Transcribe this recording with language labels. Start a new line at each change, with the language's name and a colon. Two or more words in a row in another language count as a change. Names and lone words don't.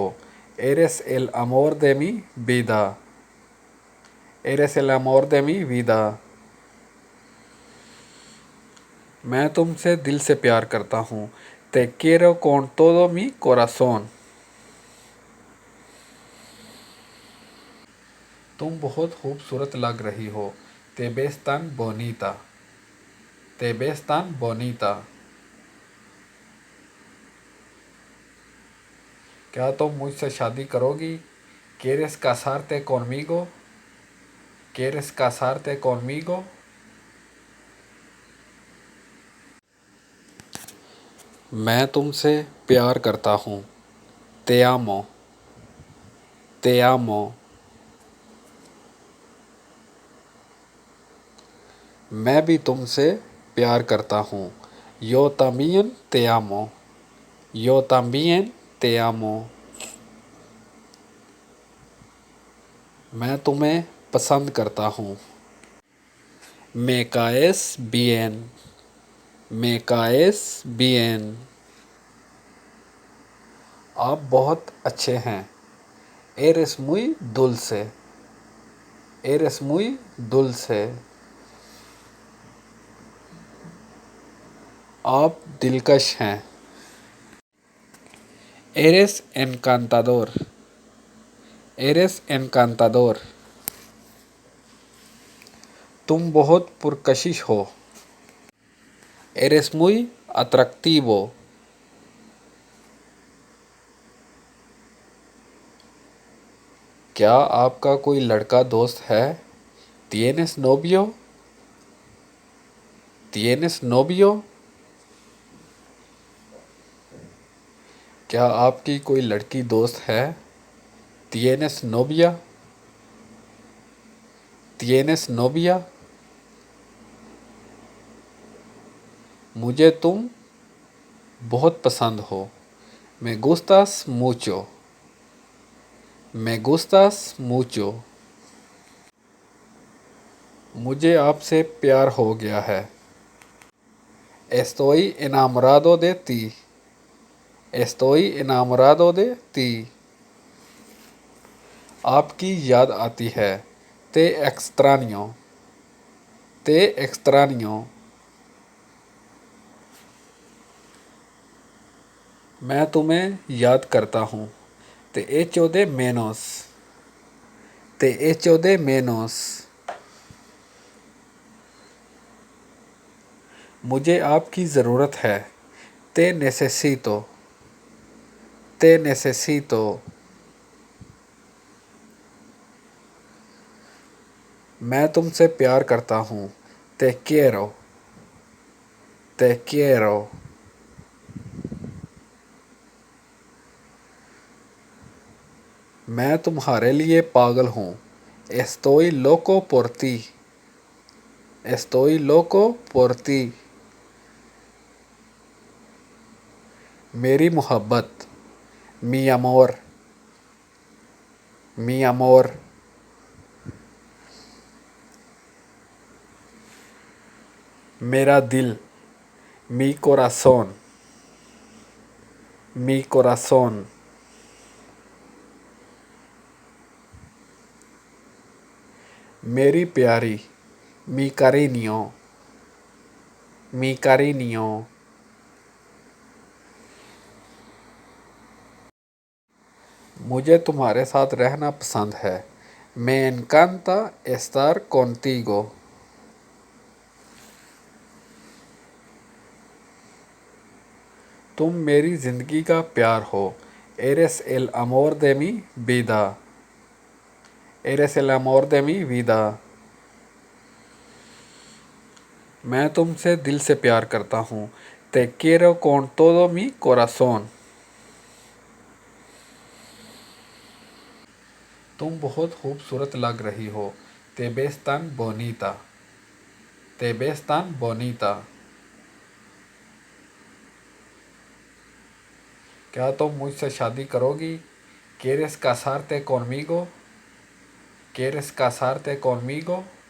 Spanish: eres el amor de mi vida, eres el amor de mi vida।
Hindi: मैं तुमसे दिल से प्यार करता हूँ।
Spanish: te quiero con todo mi corazón।
Hindi: तुम बहुत खूबसूरत लग रही हो।
Spanish: te ves tan bonita, te ves tan bonita।
Hindi: क्या तुम मुझसे शादी करोगी?
Spanish: quieres casarte conmigo, quieres casarte conmigo।
Hindi: मैं तुमसे प्यार करता हूँ।
Spanish: te amo, te amo।
Hindi: मैं भी तुमसे प्यार करता हूँ।
Spanish: yo también te amo, yo también te amo।
Hindi: मैं तुम्हें पसंद करता हूँ।
Spanish: me caes bien, me caes bien।
Hindi: आप बहुत अच्छे हैं।
Spanish: eres muy dulce, eres muy dulce।
Hindi: आप दिलकश हैं।
Spanish: eres encantador, eres encantador।
Hindi: तुम बहुत पुरकशिश हो।
Spanish: eres muy atractivo।
Hindi: क्या आपका कोई लड़का दोस्त है?
Spanish: tienes novio, tienes novio।
Hindi: क्या आपकी कोई लड़की दोस्त है?
Spanish: tienes novia, tienes novia।
Hindi: मुझे तुम बहुत पसंद हो।
Spanish: me gustas mucho, me gustas mucho।
Hindi: मुझे आपसे प्यार हो गया है।
Spanish: estoy enamorado de ti, estoy enamorado de ti।
Hindi: आपकी याद आती है।
Spanish: te extraño, te extraño।
Hindi: मैं तुम्हें याद करता हूँ।
Spanish: te echo de menos, te echo de menos।
Hindi: मुझे आपकी ज़रूरत है।
Spanish: te necesito, te necesito।
Hindi: मैं तुमसे प्यार करता हूँ।
Spanish: te quiero, te quiero।
Hindi: मैं तुम्हारे लिए पागल हूँ।
Spanish: estoy loco por ti, estoy loco por ti।
Hindi: मेरी मोहब्बत,
Spanish: mi amor, mi amor।
Hindi: मेरा दिल,
Spanish: mi corazón, mi corazón।
Hindi: मेरी प्यारी,
Spanish: Mi cariño, mi cariño.
Hindi: मुझे तुम्हारे साथ रहना पसंद है.
Spanish: Me encanta estar contigo.
Hindi: तुम मेरी ज़िंदगी का प्यार हो.
Spanish: Eres el amor de mi vida. Eres el amor de mi vida.
Hindi: मैं तुमसे दिल से प्यार करता हूँ.
Spanish: Te quiero con todo mi corazón.
Hindi: तुम बहुत खूबसूरत लग रही हो.
Spanish: Te ves tan bonita. Te ves tan bonita.
Hindi: क्या तुम मुझसे शादी करोगी?
Spanish: ¿Quieres casarte conmigo? ¿Quieres casarte conmigo?